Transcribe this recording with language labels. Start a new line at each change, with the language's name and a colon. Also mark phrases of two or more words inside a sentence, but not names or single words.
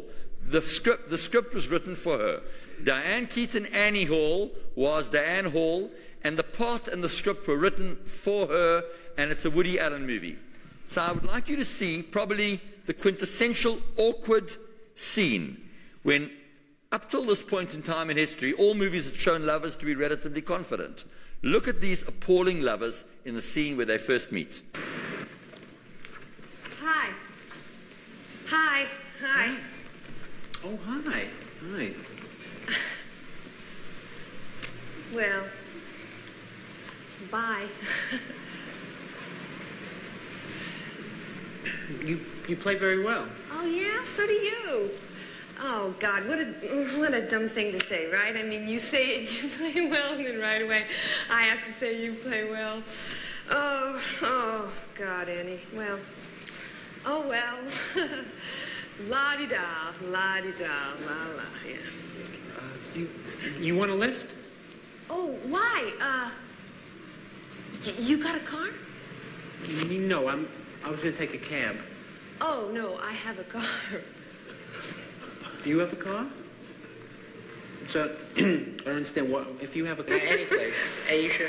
English: The script was written for her. Diane Keaton, Annie Hall, was Diane Hall, and the part and the script were written for her, and it's a Woody Allen movie. So I would like you to see probably the quintessential awkward scene when, up till this point in time in history, all movies have shown lovers to be relatively confident. Look at these appalling lovers in the scene where they first meet. Hi. Hi. Hi. Oh, hi. Hi. Well, bye. You play very well. Oh, yeah? So do you. Oh, God, what a dumb thing to say, right? I mean, you say it, you play well, and then right away I have to say you play well. Oh, God, Annie. Well, oh, well. La-di-da, la-di-da, la-la, yeah. You want a lift? Oh, why? You got a car? No, I was going to take a cab. Oh, no, I have a car. Do you have a car? So, I don't understand what, if you have a car, any place, Asia.